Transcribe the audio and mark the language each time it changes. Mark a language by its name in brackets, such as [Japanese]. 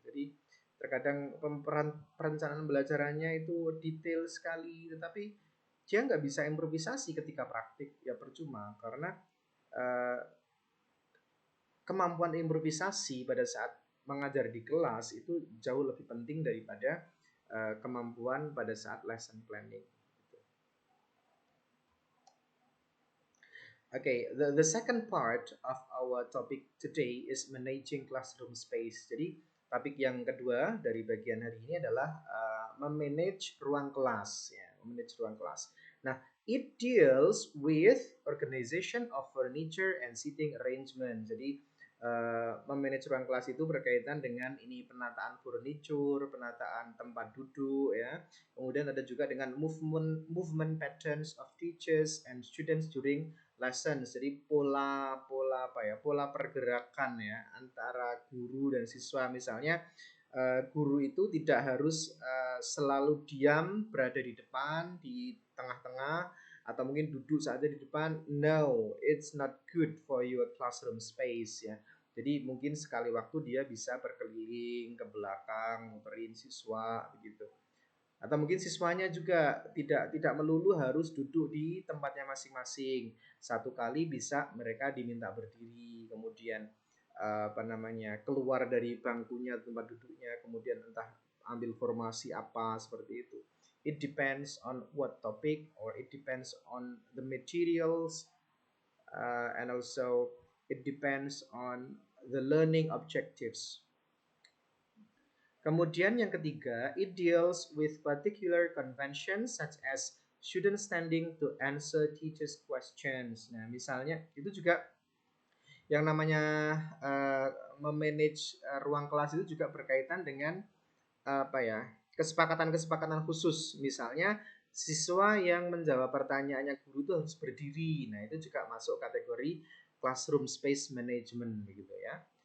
[Indonesian] Jadi terkadang perencanaan pembelajarannya itu detail sekali, tetapi dia nggak bisa improvisasi ketika praktik, ya percuma, karena uh, kemampuan improvisasi pada saat mengajar di kelas itu jauh lebih penting daripada kemampuan pada saat lesson planning. [English] Okay, the second part of our topic today is managing classroom space. [Indonesian] Jadi topik yang kedua dari bagian hari ini adalah memanage ruang kelas, ya, memanage ruang kelas. [English] Nah, it deals with organization of furniture and seating arrangement. [Indonesian] Jadi memanage ruang kelas itu berkaitan dengan ini, penataan furniture, penataan tempat duduk, ya. Kemudian ada juga dengan [English] movement patterns of teachers and students during lessons. [Indonesian] Jadi pola apa ya, pola pergerakan ya antara guru dan siswa. Misalnya guru itu tidak harus selalu diam berada di depan, di tengah-tengah, atau mungkin duduk saja di depan. [English] No, it's not good for your classroom space ya. [Indonesian] Jadi mungkin sekali waktu dia bisa berkeliling ke belakang, muterin siswa begitu. Atau mungkin siswanya juga tidak melulu harus duduk di tempatnya masing-masing. Satu kali bisa mereka diminta berdiri, kemudian apa namanya, keluar dari bangkunya, tempat duduknya, kemudian entah ambil formasi apa, seperti itu. [English] It depends on what topic, or it depends on the materials, and also it depends on the learning objectives. [Indonesian] Kemudian yang ketiga, [English] it deals with particular conventions such as student standing to answer teachers' questions. [Indonesian] Nah, misalnya itu juga yang namanya memanage ruang kelas itu juga berkaitan dengan apa ya, kesepakatan-kesepakatan khusus. Misalnya siswa yang menjawab pertanyaannya guru itu harus berdiri. Nah, itu juga masuk kategori classroom space management begitu ya.